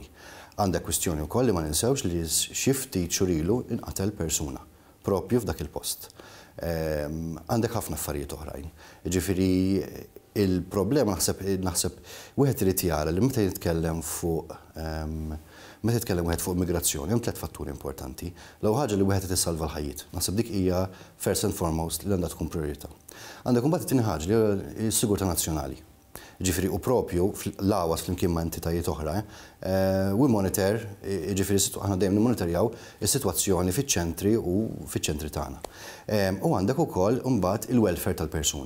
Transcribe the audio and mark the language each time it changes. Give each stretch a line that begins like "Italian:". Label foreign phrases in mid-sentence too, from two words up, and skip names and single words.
Maltese: Għandek kwistjoni wkoll li ma ninsewx li xi ftit xurilu inqatel persuna proprju f'dak il-post. Għandek ħafna affarijiet oħrajn. Ġifiri il-problema naħseb wieħed irid jara li meta jitkellem fuq wieħed fuq migrazzjoni hemm 3 fatturi importanti. L-ewwel ħaġa li wieħed issalva l-ħajjiet. Naħseb dik hija
English: first and foremost
Maltese: li għandha tkun priorità. Għandek imbagħad it-tieni ħaġa li s-sigurtà nazzjonali. Ġifieri u propju l-AWAS flimkien ma' entitajiet oħra,
English: we monitor,
Maltese: ġifieri aħna dejjem nimmonitorjaw is-sitwazzjoni fiċ-ċentri u fiċ-ċentri tagħna. U għandek ukoll imbagħad il-welfare tal-persuna.